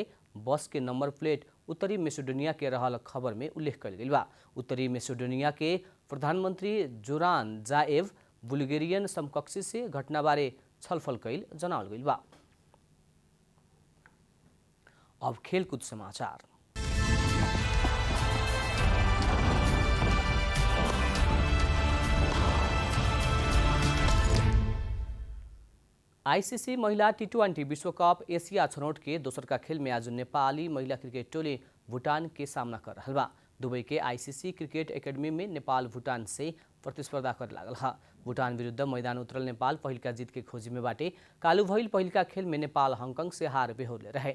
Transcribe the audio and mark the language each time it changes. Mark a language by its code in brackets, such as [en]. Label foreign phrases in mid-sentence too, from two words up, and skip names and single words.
[bho] बस के नंबर प्लेट उत्तरी मेसिडोनिया के रहल खबर में उल्लेख कल गई बा। उत्तरी मेसिडोनिया के प्रधानमंत्री जोरान जाएव बुल्गेरियन समकक्षी से घटना बारे छलफल कैल जनावल गई बा। अब खेलकूद समाचार। आईसीसी महिला टी20 विश्व कप एशिया छनौट के दोसर का खेल में आज नेपाली महिला क्रिकेट टोली भूटान के सामना कर रहा बा। दुबई के आईसीसी क्रिकेट एकेडमी में नेपाल भूटान से प्रतिस्पर्धा कर लागल है। भूटान विरुद्ध मैदान उतरल नेपाल पहिलका जीत के खोजी में बाटे। कालू भइल पहिलका खेल में नेपाल हांगकांग से हार बेहोरले रहे।